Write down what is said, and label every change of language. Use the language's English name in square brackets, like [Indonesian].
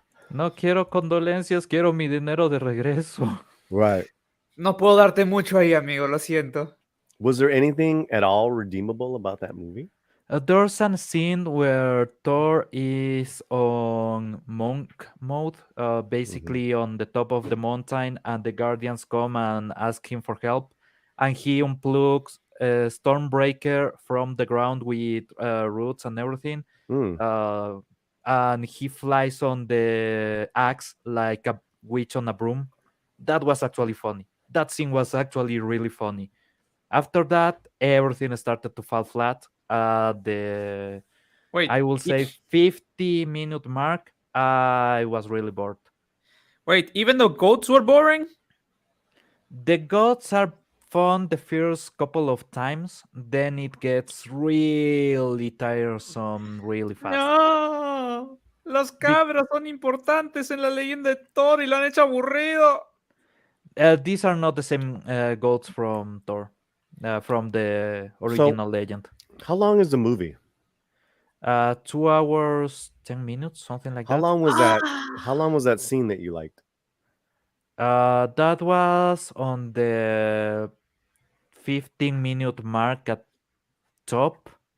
[Spanish] No quiero condolencias, quiero mi dinero de regreso. [English] Right. [Spanish] No puedo darte mucho ahí, amigo, lo siento. [English] Was there anything at all redeemable about that movie? There's a scene where Thor is on monk mode, basically on the top of the mountain, and the Guardians come and ask him for help, and he unplugs a Stormbreaker from the ground with roots and everything, and he flies on the axe like a witch on a broom. That was actually funny. That scene was actually really funny. After that, everything started to fall flat. The Wait, I will say 50-minute mark, I was really bored. Wait, even though goats were boring? The gods are fun the first couple of times, then it gets really tiresome really fast. [Spanish] No, los cabros son importantes en la leyenda de Thor y lo han hecho aburrido. [English] These are not the same goats from Thor, from the original legend. How long is the movie? 2 hours, 10 minutes, something like How that. long was that? How long was that scene that you liked? That was on the 15-minute mark at top.